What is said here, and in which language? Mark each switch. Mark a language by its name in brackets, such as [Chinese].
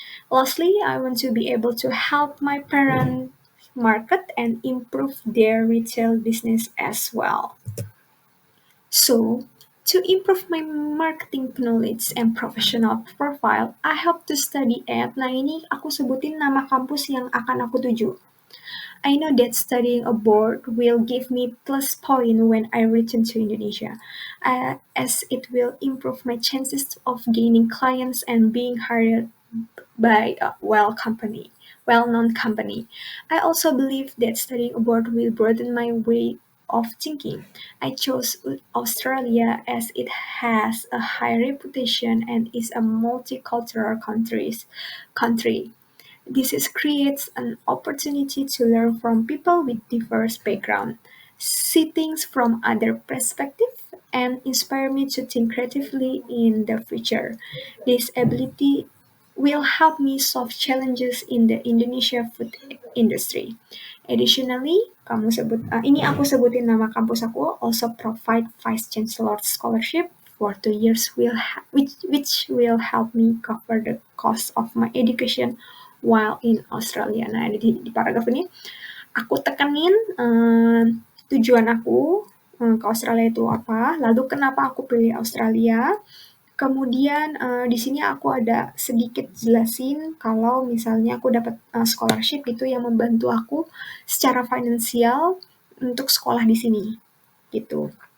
[English] Lastly, I want to be able to help my parents market and improve their retail business as well. So, to improve my marketing knowledge and professional profile, I hope to study at. [Indonesian] Nah, ini aku sebutin nama kampus yang akan aku tuju. [English] I know that studying abroad will give me plus point when I return to Indonesia, as it will improve my chances of gaining clients and being hired by a well-known company. I also believe that studying abroad will broaden my way of thinking. I chose Australia as it has a high reputation and is a multicultural country. Creates an opportunity to learn from people with diverse backgrounds, see things from other perspectives, and inspire me to think creatively in the future. This ability will help me solve challenges in the Indonesia food industry. Additionally, [Indonesian] ini aku sebutin nama kampus aku, [English] also provide Vice Chancellor Scholarship for 2 years, which will help me cover the cost of my education while in Australia. [Indonesian] Nah, di paragraf ini aku tekenin tujuan aku ke Australia itu apa, lalu kenapa aku pilih Australia. Kemudian di sini aku ada sedikit jelasin kalau misalnya aku dapat scholarship gitu yang membantu aku secara finansial untuk sekolah di sini gitu.